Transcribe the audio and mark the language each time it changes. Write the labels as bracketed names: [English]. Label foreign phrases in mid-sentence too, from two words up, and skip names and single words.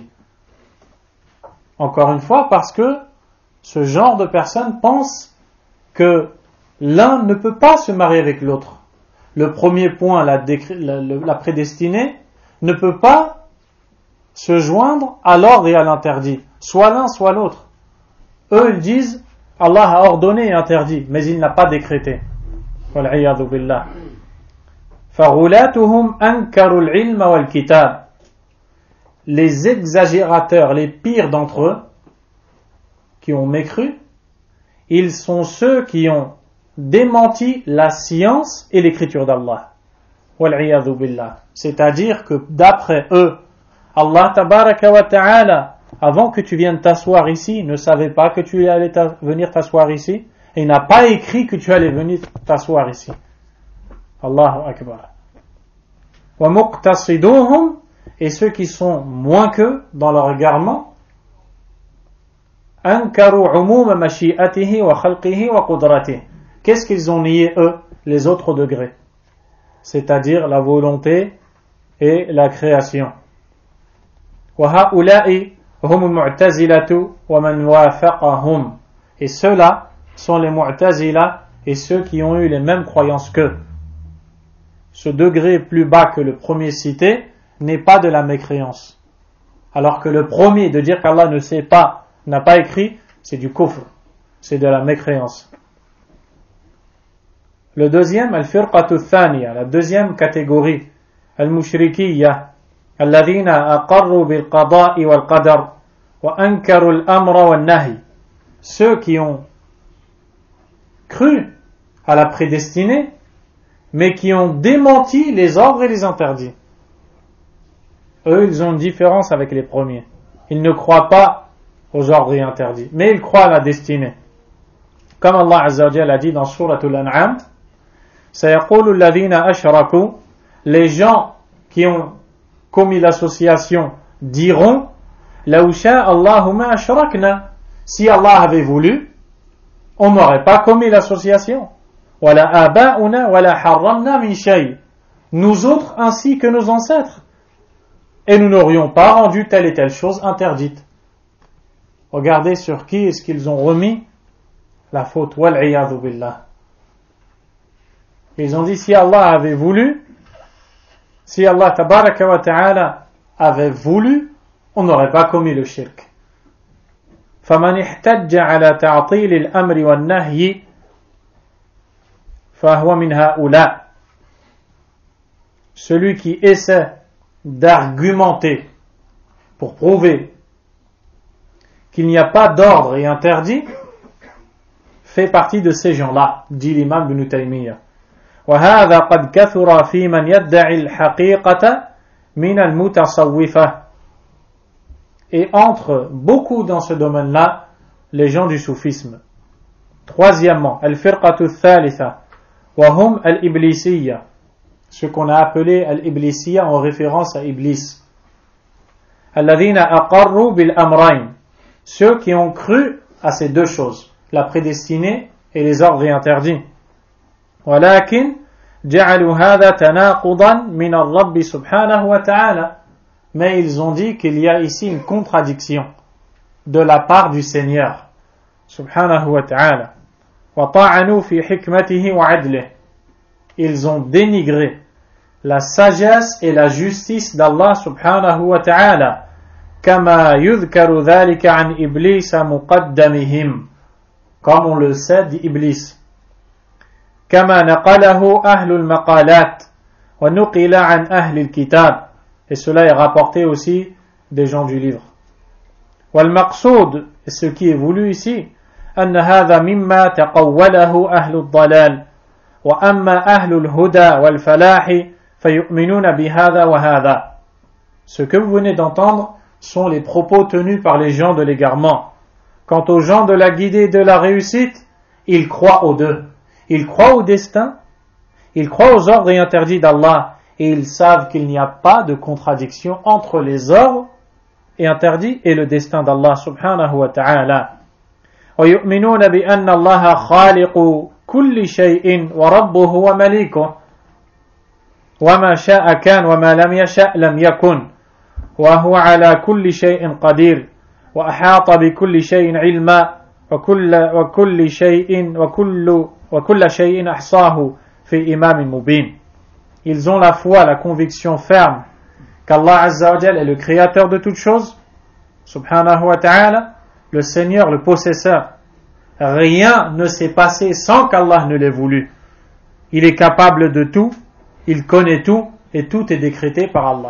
[French] Encore une fois, parce que ce genre de personnes pense que l'un ne peut pas se marier avec l'autre. Le premier point, la prédestinée, ne peut pas se joindre à l'ordre et à l'interdit, soit l'un, soit l'autre. Eux, ils disent Allah a ordonné et interdit, mais il n'a pas décrété. [Arabic] والعياذ بالله. فغلاتهم أنكروا العلم والكتاب. [French] Les exagérateurs, les pires d'entre eux, qui ont mécru, ils sont ceux qui ont démenti la science et l'écriture d'Allah. [Arabic] والعياذ بالله. [French] C'est-à-dire que d'après eux, [Arabic] الله تبارك وتعالى, [French] avant que tu viennes t'asseoir ici, ne savait pas que tu allais venir t'asseoir ici, et n'a pas écrit que tu allais venir t'asseoir ici. [Arabic] الله أكبر. ومقتصدهم, [French] et ceux qui sont moins qu'eux dans leur égarement, [Arabic] أنكروا عموم مشيئته وخلقه وقدرته. [French] Qu'est-ce qu'ils ont nié eux, les autres degrés? C'est-à-dire la volonté et la création. [Arabic] وهؤلاء هم المعتزلة ومن وافقهم. [French] Et ceux-là sont les mu'tazila et ceux qui ont eu les mêmes croyances qu'eux. Ce degré plus bas que le premier cité n'est pas de la mécréance. Alors que le premier, de dire qu'Allah ne sait pas, n'a pas écrit, c'est du kufr, c'est de la mécréance. Le deuxième, [Arabic] الفرقة الثانية, [French] la deuxième catégorie, [Arabic] المشركية، الذين أقروا بالقضاء والقدر وأنكروا الأمر والنهي. [French] Ceux qui ont cru à la prédestinée, mais qui ont démenti les ordres et les interdits. Eux, ils ont une différence avec les premiers. Ils ne croient pas aux ordres et interdits, mais ils croient à la destinée. Comme [Arabic] الله عز وجل [French] a dit dans Souratul An'am, [Arabic] سيقول الذين أشركوا, [French] les gens qui ont commis l'association diront, [Arabic] لو شاء الله ما أشركنا, [French] si Allah avait voulu, on n'aurait pas commis l'association. [Arabic] ولا آباؤنا ولا حرمنا من شيء. [French] Nous autres ainsi que nos ancêtres. Et nous n'aurions pas rendu telle et telle chose interdite. Regardez sur qui est-ce qu'ils ont remis la faute. [Arabic] والعياذ بالله. [French] Ils ont dit si Allah avait voulu, si [Arabic] الله تبارك وتعالى [French] avait voulu, on n'aurait pas commis le shirk. [Arabic] فَمَنِ احْتَجَّ عَلَى تَعْطِيلِ الْأَمْرِ وَالنَّهْيِ فَهُوَ مِنْ هَؤُلَاءِ. [French] Celui qui essaie d'argumenter pour prouver qu'il n'y a pas d'ordre et interdit, fait partie de ces gens-là, dit l'imam Ibn Taymiyyah. [Arabic] وهذا قد كثر في من يدعي الحقيقة من المتصوفة. [French] Et entre beaucoup dans ce domaine-là les gens du soufisme. Troisièmement, [Arabic] الفرقة الثالثة وهم الإبليسية, [French] ce qu'on a appelé al-iblisiyya en référence à Iblis. [Arabic] الذين أقروا بالأمرين, [French] ceux qui ont cru à ces deux choses, la prédestinée et les ordres et interdits. [Arabic] ولكن جعلوا هذا تناقضا من الرب سبحانه وتعالى, [French] mais ils ont dit qu'il y a ici une contradiction de la part du Seigneur [Arabic] سبحانه وتعالى. وطعنوا في حكمته وعدله, [French] ils ont dénigré la sagesse et la justice d'Allah [Arabic] سبحانه وتعالى، كما يذكر ذلك عن إبليس مقدمهم, [French] comme on le sait d'Iblis. [Arabic] كما نقله أهل المقالات ونقل عن أهل الكتاب, [French] et cela est rapporté aussi des gens du livre. [Arabic] والمقصود, [French] et ce qui est voulu ici, [Arabic] أن هذا مما تقوله أهل الضلال وأما أهل الهدى والفلاح فيؤمنون بهذا وهذا. [French] Ce que vous venez d'entendre sont les propos tenus par les gens de l'égarement. Quant aux gens de la guidée et de la réussite, ils croient aux deux. Ils croient au destin, ils croient aux ordres et interdits d'Allah, et ils savent qu'il n'y a pas de contradiction entre les ordres et interdits et le destin d'Allah [Arabic] سبحانه وتعالى. وَيُؤْمِنُونَ بِأَنَّ اللَّهَ خَالِقُ كُلِّ شَيْءٍ وَرَبُّهُ وَمَلِيكُهُ وَمَا شَاءَ كَانَ وَمَا لَمْ يَشَأْ لَمْ يَكُنْ وَهُوَ عَلَى كُلِّ شَيْءٍ قَدِيرٌ وَأَحَاطَ بِكُلِّ شَيْءٍ عِلْمًا وَكُلَّ شَيْءٍ أَحْصَاهُ فِي إِمَامٍ مُبِينٍ. [French] Ils ont la foi, la conviction ferme qu' [Arabic] الله عز وجل [French] est le créateur de toutes choses, [Arabic] سبحانه وتعالى, [French] le Seigneur, le possesseur. Rien ne s'est passé sans qu'Allah ne l'ait voulu. Il est capable de tout, il connaît tout, et tout est décrété par Allah.